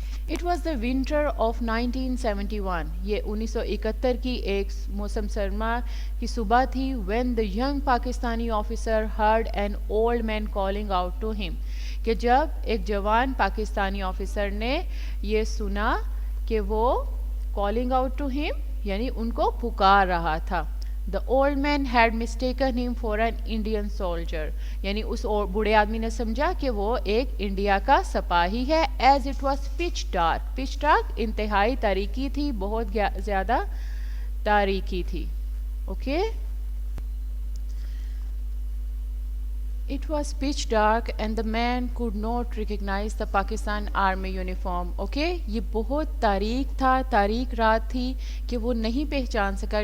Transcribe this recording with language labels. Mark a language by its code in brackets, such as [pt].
[en] It was the winter of 1971 [hi] ये 1971 की एक मौसम सरमा की सुबह थी [en] when the young Pakistani officer heard an old man calling out to him [hi] कि जब एक जवान पाकिस्तानी ऑफिसर ने ये सुना कि वो [en] calling out to him [hi] यानी उनको पुकार रहा था. [en] The old man had mistaken him for an Indian soldier [hi] यानी उस बूढ़े आदमी ने समझा कि वो एक इंडिया का सिपाही है. [en] as it was pitch dark. [hi] pitch dark इंतहाई तारीकी थी बहुत ज़्यादा तारीकी थी. [en] okay, it was pitch dark and the man could not recognize the Pakistan army uniform. [hi] okay, ये बहुत तारीक था तारीक रात थी कि वो नहीं पहचान सका.